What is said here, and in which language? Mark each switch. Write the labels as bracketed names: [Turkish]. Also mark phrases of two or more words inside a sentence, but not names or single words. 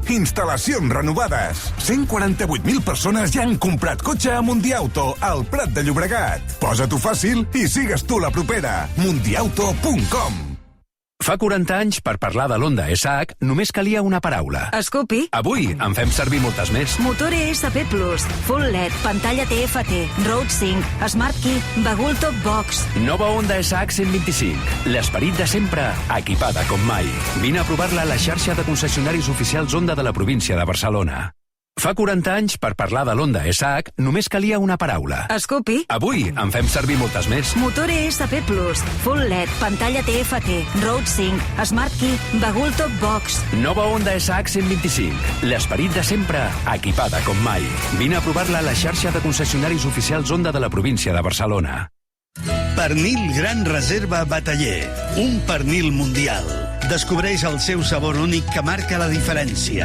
[Catalan] Instal·lacions renovades. 148.000 persones ja han comprat cotxe a Mundiauto, al Prat de Llobregat. Posa-t'ho fàcil i sigues tu la propera. Mundiauto.com. Fa 40 anys, per parlar de l'Honda SH, només calia una paraula. Scoopy. Avui en fem servir moltes més. Motor ESP+, Full LED, pantalla TFT, Road Sync, Smart Key, Bagul Top Box. Nova Honda SH 125. L'esperit de sempre, equipada com mai. Vine a provar-la a la xarxa de concessionaris oficials Honda de la província de Barcelona. Fa 40 anys, per parlar de l'Honda SH, només calia una paraula. Scoopy. Avui en fem servir moltes més. Motor ESP+, Full LED, pantalla TFT, Road Sync, Smart Key, Bagul Top Box. Nova Honda SH 125. L'esperit de sempre, equipada com mai. Vine a provar-la a la xarxa de concessionaris oficials Honda de la província de Barcelona. Pernil Gran Reserva Bataller. Un pernil mundial. Descobreix el seu sabor únic que marca la diferència.